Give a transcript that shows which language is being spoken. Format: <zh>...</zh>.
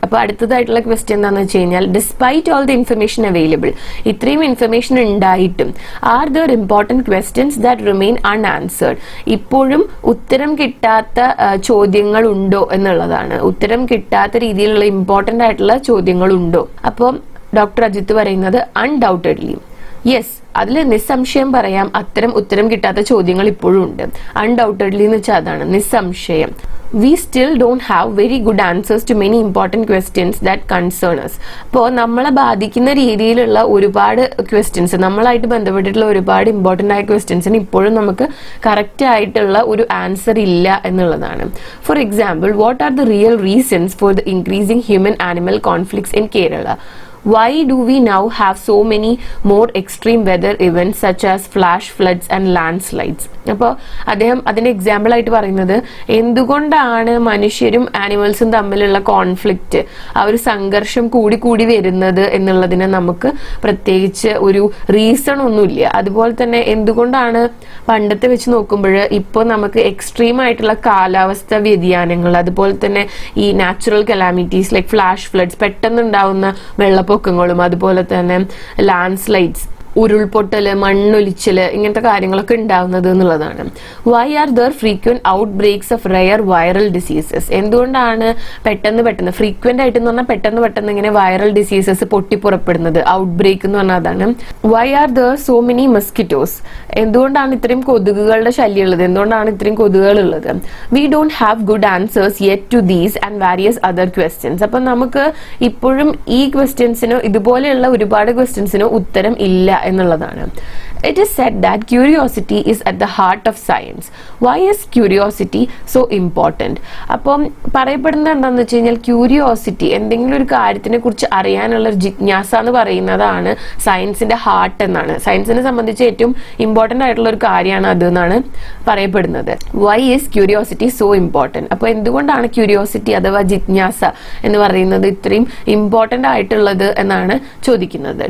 <ml>അപ്പൊ അടുത്തതായിട്ടുള്ള ക്വസ്റ്റ്യൻ എന്താണെന്ന് വെച്ച് കഴിഞ്ഞാൽ</ml> <en>despite all the information available,</en> <ml>ഇത്രയും ഇൻഫർമേഷൻ ഉണ്ടായിട്ടും</ml> <en>are there important questions that remain unanswered,</en> <ml>ഇപ്പോഴും ഉത്തരം കിട്ടാത്ത ചോദ്യങ്ങൾ ഉണ്ടോ എന്നുള്ളതാണ്. ഉത്തരം കിട്ടാത്ത രീതിയിലുള്ള ഇമ്പോർട്ടന്റ് ആയിട്ടുള്ള ചോദ്യങ്ങൾ ഉണ്ടോ? അപ്പം ഡോക്ടർ അജിത്ത് പറയുന്നത്</ml> <en>undoubtedly yes,</en> <ml>അതിൽ നിസ്സംശയം പറയാം അത്തരം ഉത്തരം കിട്ടാത്ത ചോദ്യങ്ങൾ ഇപ്പോഴും ഉണ്ട്. അൺഡൗട്ടഡ്ലി എന്ന് വെച്ചാൽ അതാണ് നിസ്സംശയം.</ml> <en>We still don't have very good answers to many important questions that concern us.</en> <ml>അപ്പോൾ നമ്മളെ ബാധിക്കുന്ന രീതിയിലുള്ള ഒരുപാട് ക്വസ്റ്റ്യൻസ്, നമ്മളായിട്ട് ബന്ധപ്പെട്ടിട്ടുള്ള ഒരുപാട് ഇമ്പോർട്ടൻ്റ് ആയ ക്വസ്റ്റ്യൻസിന് ഇപ്പോഴും നമുക്ക് കറക്റ്റ് ആയിട്ടുള്ള ഒരു ആൻസർ ഇല്ല എന്നുള്ളതാണ്.</ml> <en>For example, what are the real reasons for the increasing human animal conflicts in Kerala? Why do we now have so many more extreme weather events such as flash floods and landslides?</en> <ml>അപ്പോൾ അദ്ദേഹം അതിന് example ആയിട്ട് പറയുന്നത് എന്തുകൊണ്ടാണ് മനുഷ്യരും ആനിമൽസും തമ്മിലുള്ള conflict, ആ ഒരു സംഘർഷം കൂടി കൂടി വരുന്നത് എന്നുള്ളതിന് നമുക്ക് പ്രത്യേകിച്ച് ഒരു റീസൺ ഒന്നുമില്ല. അതുപോലെ തന്നെ എന്തുകൊണ്ടാണ് പണ്ടത്തെ വെച്ച് നോക്കുമ്പോൾ ഇപ്പോൾ നമുക്ക് എക്സ്ട്രീം ആയിട്ടുള്ള കാലാവസ്ഥ വ്യതിയാനങ്ങൾ, അതുപോലെ തന്നെ ഈ natural calamities like flash floods, പെട്ടെന്നുണ്ടാവുന്ന വെള്ളപ്പൊക്കങ്ങളും അതുപോലെ തന്നെ ലാൻഡ് സ്ലൈഡ്സ്, ഉരുൾപൊട്ടല്, മണ്ണൊലിച്ചല്, ഇങ്ങനത്തെ കാര്യങ്ങളൊക്കെ ഉണ്ടാവുന്നത് എന്നുള്ളതാണ്.</ml> <en>Why are there frequent outbreaks of rare viral diseases?</en> <ml>എന്തുകൊണ്ടാണ് പെട്ടെന്ന് ഫ്രീക്വന്റ് ആയിട്ട് എന്ന് പറഞ്ഞാൽ പെട്ടെന്ന് ഇങ്ങനെ വൈറൽ ഡിസീസസ് പൊട്ടിപ്പുറപ്പെടുന്നത്?</ml> <en>outbreak</en> <ml>എന്ന് പറഞ്ഞാൽ അതാണ്.</ml> <en>Why are there so many mosquitoes?</en> <ml>എന്തുകൊണ്ടാണ് ഇത്രയും കൊതുകുകളുടെ ശല്യം ഉള്ളത്? എന്തുകൊണ്ടാണ് ഇത്രയും കൊതുകുകൾ ഉള്ളത്?</ml> <en>We don't have good answers yet to these and various other questions.</en> <ml>അപ്പൊ നമുക്ക് ഇപ്പോഴും ഈ ക്വസ്റ്റ്യൻസിനോ ഇതുപോലെയുള്ള ഒരുപാട് ക്വസ്റ്റ്യൻസിനോ ഉത്തരം ഇല്ല എന്നുള്ളതാണ്.</ml> <en>It is said that curiosity is at the heart of science. Why is curiosity so important?</en> <ml>അപ്പം പറയപ്പെടുന്നത് എന്താണെന്ന് വെച്ച് കഴിഞ്ഞാൽ ക്യൂരിയോസിറ്റി, എന്തെങ്കിലും ഒരു കാര്യത്തിനെ കുറിച്ച് അറിയാനുള്ള ജിജ്ഞാസ എന്ന് പറയുന്നതാണ് സയൻസിന്റെ ഹാർട്ട് എന്നാണ്. സയൻസിനെ സംബന്ധിച്ച് ഏറ്റവും ഇമ്പോർട്ടന്റ് ആയിട്ടുള്ള ഒരു കാര്യമാണ് അത് എന്നാണ് പറയപ്പെടുന്നത്.</ml> <en>Why is curiosity so important?</en> <ml>അപ്പോൾ എന്തുകൊണ്ടാണ് ക്യൂരിയോസിറ്റി അഥവാ ജിജ്ഞാസ എന്ന് പറയുന്നത് ഇത്രയും ഇമ്പോർട്ടന്റ് ആയിട്ടുള്ളത് എന്നാണ് ചോദിക്കുന്നത്.</ml>